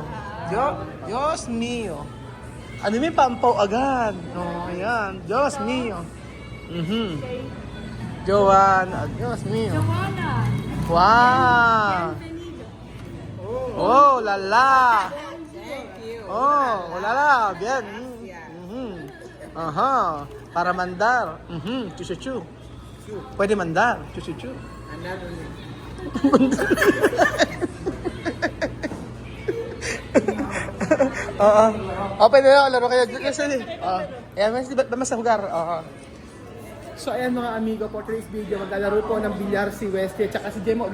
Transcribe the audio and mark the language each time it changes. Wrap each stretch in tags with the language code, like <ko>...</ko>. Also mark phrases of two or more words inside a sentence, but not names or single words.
<es>Diyos mio!</es> <tl>Ano may pampaw agad?</tl> <es>Oh, ayan. Diyos mio! Joanna! Diyos mio! Wow! Oh, lala! Oh, lala! Bien! Aha! Para mandar.</es> <tl>Chuchuchu. Pwede mandar. Chuchuchu. Oo. Pwede na. Laro kayo. Ayan, mas sa lugar. So, ayan mga amigo,</tl> <en>for today's video,</en> <tl>maglalaro po ng bilyar si Westy at saka si Jemo.</tl>